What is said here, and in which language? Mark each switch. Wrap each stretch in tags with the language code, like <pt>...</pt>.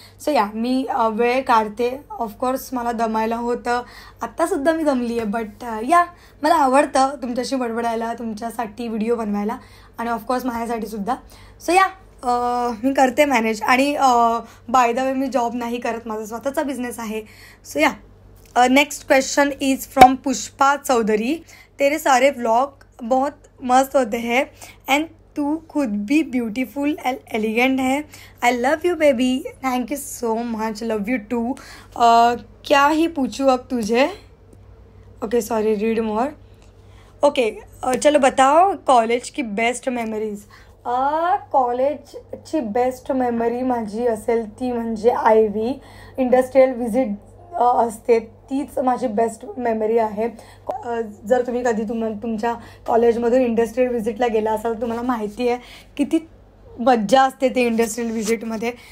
<mr>So या मी वेळ काढते. ऑफकोर्स मला दमायला होतं, आत्तासुद्धा मी दमली आहे बट या मला आवडतं तुमच्याशी बडबडायला, तुमच्यासाठी व्हिडिओ बनवायला आणि ऑफकोर्स माझ्यासाठीसुद्धा. सो या मी करते मॅनेज. आणि by the way मी job नाही करत, माझा स्वतःचा बिझनेस आहे.</mr> <en>So या next question is from Pushpa Chaudhary.</en> <hi>तेरे सारे व्लॉग बहुत मस्त होते हैं एंड तू खुद भी ब्यूटीफुल एंड एलिगेंट है.</hi> <en>I love you baby. Thank you so much. Love you too.</en> <hi>क्या ही पूछूँ अब तुझे.</hi> <en>Okay sorry, read more.</en> <hi>Okay चलो बताओ कॉलेज की बेस्ट मेमरीज.</hi> <mr>कॉलेजची बेस्ट मेमरी माझी असेल ती म्हणजे IB इंडस्ट्रियल व्हिजिट असते, तीच माझी बेस्ट मेमरी आहे. जर तुम्ही कधी तुमच्या कॉलेजमधून इंडस्ट्रियल व्हिजिटला गेला असाल तर तुम्हाला माहिती आहे किती मज्जा असते ते इंडस्ट्रियल व्हिजिटमध्ये.</mr>